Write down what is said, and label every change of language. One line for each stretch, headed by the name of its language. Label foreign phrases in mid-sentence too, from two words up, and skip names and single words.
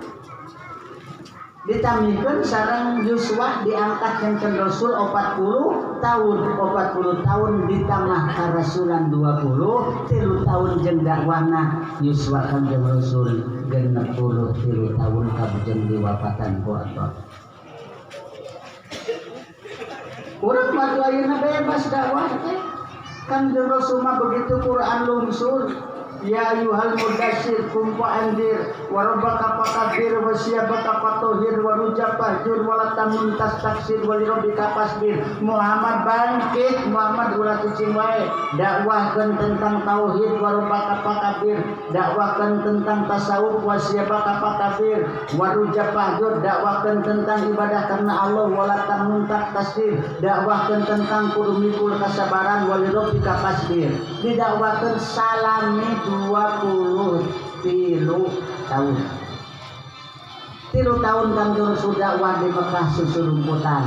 Sundanese: Ditamikeun sareng Yuswa diangkat jeung Rasul 40 tahun, 40 tahun ditambah karasulan 20, 3 tahun jeung dakwahna Yuswa kanjeng Rasul 63 tahun kabujeng diwafatan ku Allah. Urang mah ayeuna bebas dakwah teh. Kanjeng Rasul mah begitu Quran lungsur.
Arabic: يا أيها المدثر قم فأنذر وربك فكبر وثيابك فطهر والرجز فاهجر ولا تمنن تستكثر ولربك فاصبر.
Sundanese: Muhammad bangkit, Muhammad ulah kucing wae, dakwahkeun tentang tauhid
Arabic: وربك فكبر,
Sundanese: dakwahkeun tentang tasawuf
Arabic: وثيابك فكبر والرجز فاهجر,
Sundanese: dakwahkeun tentang ibadah karena Allah
Arabic: ولا تمنن تستكثر,
Sundanese: dakwahkeun tentang kudu mikul kasabaran
Arabic: ولربك فاصبر.
Sundanese: Didakwahkeun salami 23 tahun. 3 tahun Kanjeng Rasul dakwah di Mekah susulumputan.